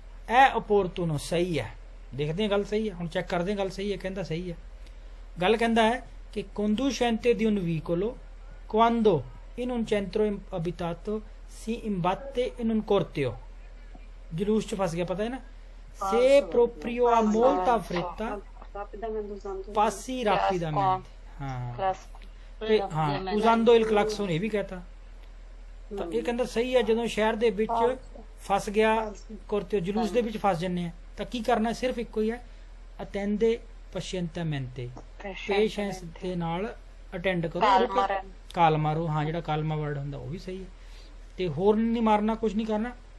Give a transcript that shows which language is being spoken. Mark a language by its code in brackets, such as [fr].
[pa] ਇਹ opportuno ਸਹੀ ਹੈ, ਦੇਖਦੇ ਹਾਂ ਗੱਲ ਸਹੀ ਹੈ। ਹੁਣ ਚੈੱਕ ਕਰਦੇ ਹਾਂ ਗੱਲ ਸਹੀ ਹੈ। ਕਹਿੰਦਾ ਸਹੀ ਹੈ ਗੱਲ, ਕਹਿੰਦਾ ਹੈ ਕਿ [it] conducente di un vicolo quando in un centro abitato si imbatte in un corteo, [pa] ਜਲੂਸ ਚ ਫਸ ਗਿਆ, ਪਤਾ ਹੈ ਨਾ। [it] se proprio ha molta fretta passi rapidamente, [pa] ਹਾਂ ਤੇ ਹਾਂ [it] usando il clacson, [pa] ਇਹ ਵੀ ਕਹਤਾ। ਤਾਂ ਇਹ ਕਹਿੰਦਾ ਸਹੀ ਹੈ, ਜਦੋਂ ਸ਼ਹਿਰ ਦੇ ਵਿੱਚ ਫਸ ਗਿਆ ਕੁਰਤੇ, ਜਲੂਸ ਦੇ ਵਿੱਚ ਫਸ ਜੰਨੇ ਆ, ਤਾਂ ਕੀ ਕਰਨਾ? ਸਿਰਫ ਇੱਕੋ ਹੀ ਹੈ, [it] attende pazientemente, [pa] ਪੇਸ਼ੈਂਸ ਦੇ ਨਾਲ ਅਟੈਂਡ ਕਰੋ, ਕਾਲ ਮਾਰੋ। ਹਾਂ ਜਿਹੜਾ ਕਾਲਮਾ ਵਰਡ ਹੁੰਦਾ ਉਹ ਵੀ ਸਹੀ ਹੈ। ਤੇ ਹੋਰ ਨਹੀਂ ਮਾਰਨਾ, ਕੁਝ ਨਹੀਂ ਕਰਨਾ।